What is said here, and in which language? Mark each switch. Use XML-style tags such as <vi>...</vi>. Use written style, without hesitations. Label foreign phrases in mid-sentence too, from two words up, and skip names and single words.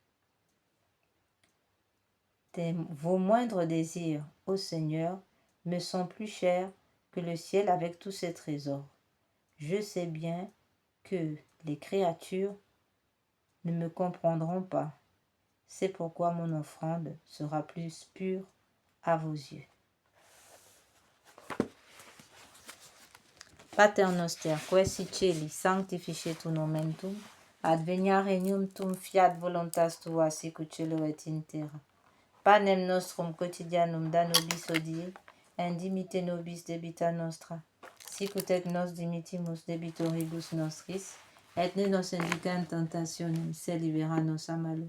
<fr>Vos moindres désirs, ô Seigneur, me sont plus chers que le ciel avec tous ses trésors. Je sais bien que les créatures ne me comprendront pas. C'est pourquoi mon offrande sera plus pure à vos yeux.</fr> <la>Pater noster, qui si celi, sanctificetur nomen tuum, advenia regnum tuum, fiat voluntas tua, sicut cielo et in terra. Panem nostrum quotidianum da nobis hodie, et dimitte nobis debita nostra, sicut et nos dimittimus debitoribus nostris, et ne nos induca in tentationem, sed libera nos a malo.</la>